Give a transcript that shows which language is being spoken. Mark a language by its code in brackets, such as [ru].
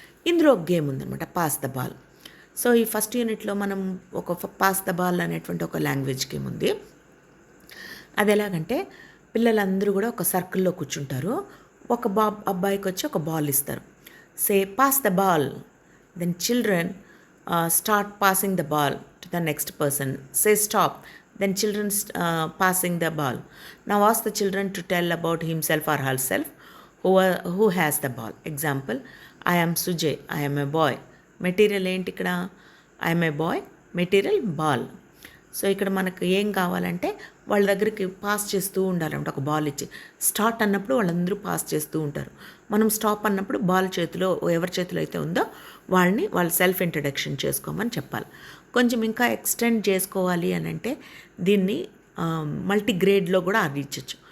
[te] ఇందులో ఒక గేమ్ ఉందన్నమాట, పాస్ ద బాల్. సో ఈ ఫస్ట్ యూనిట్లో మనం ఒక పాస్ ద బాల్ అనేటువంటి ఒక లాంగ్వేజ్ గేమ్ ఉంది. అది ఎలాగంటే, పిల్లలందరూ కూడా ఒక సర్కిల్లో కూర్చుంటారు. ఒక అబ్బాయికి వచ్చి ఒక బాల్ ఇస్తారు. [en] Say pass the ball, then children start passing the ball to the next person. Say stop, then children passing the ball. Now ask the children to tell about himself or herself who has the ball. Example, I am Sujay, I am a boy. Material [te] ఏంటి ఇక్కడ, [en] I am a boy, material ball. [te] So ఇక్కడ మనకు ఏం కావాలంటే వాళ్ళ దగ్గరికి pass చేస్తూ ఉండాలంటే ఒక బాల్ ఇచ్చి, స్టార్ట్ అన్నప్పుడు వాళ్ళందరూ పాస్ చేస్తూ ఉంటారు. మనం స్టాప్ అన్నప్పుడు బాల్ చేతిలో ఎవరి చేతిలో అయితే ఉందో వాళ్ళ సెల్ఫ్ ఇంట్రడక్షన్ చేసుకోమని చెప్పాలి. కొంచెం ఇంకా ఎక్స్టెండ్ చేసుకోవాలి అని అంటే దీన్ని మల్టీగ్రేడ్లో కూడా అందించవచ్చు.